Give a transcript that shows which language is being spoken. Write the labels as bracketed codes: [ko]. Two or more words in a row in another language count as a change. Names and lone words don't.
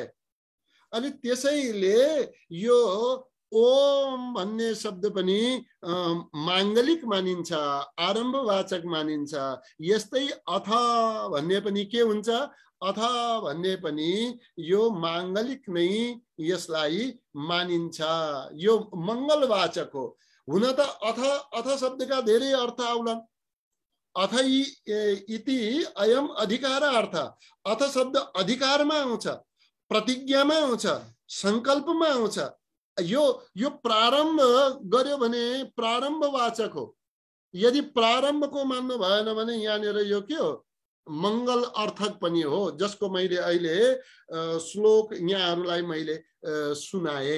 [ne] अनि त्यसैले यो ओम भन्ने शब्द पनि मांगलिक मानिन्छ, आरम्भवाचक मानिन्छ। यस्तै अथ भन्ने पनि के हुन्छ? अथ भन्ने पनि यो मांगलिक नै यसलाई मानिन्छ, यो मंगलवाचक हो। हुन त अथ शब्दका धेरै अर्थ आउलान्। [sa] अथ इति अयम अधिकार अर्थ। [ne] अथ शब्द अधिकारमा आउँछ, प्रतिज्ञामा आउँछ, संकल्पमा आउँछ। यो प्रारम्भ गर्यो भने प्रारम्भवाचक हो। यदि प्रारम्भको मान्नु भएन भने यहाँनिर यो के हो? मंगल अर्थक पनि हो, जसको मैले अहिले श्लोक यहाँहरूलाई मैले सुनाए।